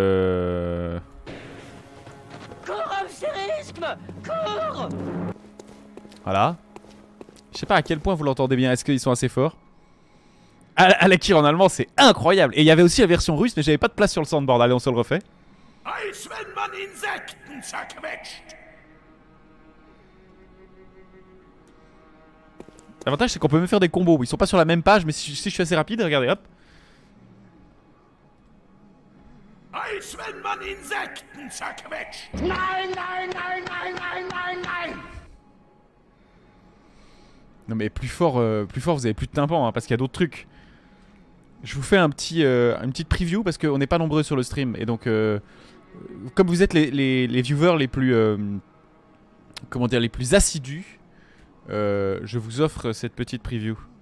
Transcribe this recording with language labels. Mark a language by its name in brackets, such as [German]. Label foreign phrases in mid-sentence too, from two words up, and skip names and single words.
[French] Cours, Amsérisme. Cours. Voilà. Je sais pas à quel point vous l'entendez bien. Est-ce qu'ils sont assez forts? Alakir en allemand, c'est incroyable. Et il y avait aussi la version russe, mais j'avais pas de place sur le soundboard. Allez, on se le refait. [German] Als wenn man Insekten zerquetscht. [French] L'avantage, c'est qu'on peut même faire des combos. Ils sont pas sur la même page, mais si je suis assez rapide, regardez, hop. [German] Als wenn man Insekten zerquetscht. Nein, nein, nein, nein, nein, nein, nein. [French] Non mais plus fort, vous avez plus de tympan, hein, parce qu'il y a d'autres trucs. Je vous fais une petite preview parce qu'on n'est pas nombreux sur le stream. Et donc, comme vous êtes les viewers les plus... comment dire, les plus assidus, je vous offre cette petite preview.